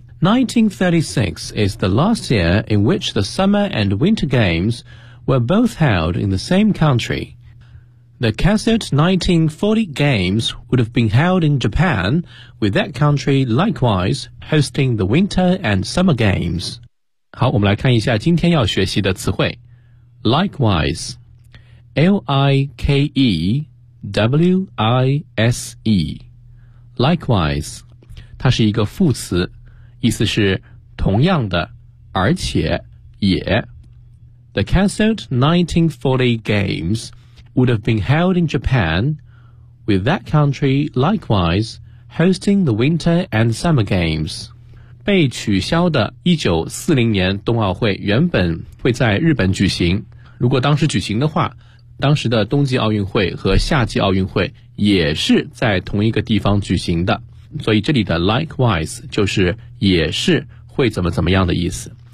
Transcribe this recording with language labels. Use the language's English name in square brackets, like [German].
[English] 1936 is the last year in which the Summer and Winter Games were both held in the same country. The canceled 1940 Games would have been held in Japan, with that country likewise hosting the Winter and Summer Games. [Chinese] 好，我们来看一下今天要学习的词汇。 Likewise, L-I-K-E-W-I-S-E, likewise, 它是一个副词，意思是同样的，而且，也。 [English] The cancelled 1940 Games would have been held in Japan, with that country likewise hosting the Winter and Summer Games. [Chinese] 被取消的1940年冬奥会原本会在日本举行，如果当时举行的话，当时的冬季奥运会和夏季奥运会也是在同一个地方举行的，所以这里的 likewise 就是也是会怎么怎么样的意思。